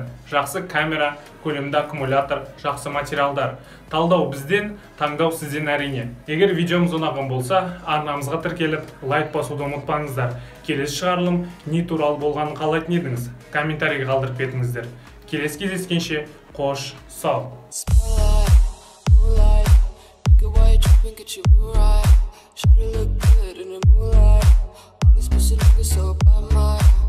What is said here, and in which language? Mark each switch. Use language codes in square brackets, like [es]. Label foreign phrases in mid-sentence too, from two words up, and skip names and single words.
[kk] Жақсы камера, көлемді аккумулятор, жақсы материалдар. Талдау бізден, таңдау сізден әрине. Егер видеомыз ұнаған болса, арнамызға тіркеліп, лайк басуды ұмытпаңыздар. Келесі шығарылым не туралы болғанын қалайтын едіңіз? Комментарийге қалдырып кетіңіздер. Келесі кездескенше, қош, сау. [en] Get you right, shawty look good in the moonlight. All these pussy niggas so bad, my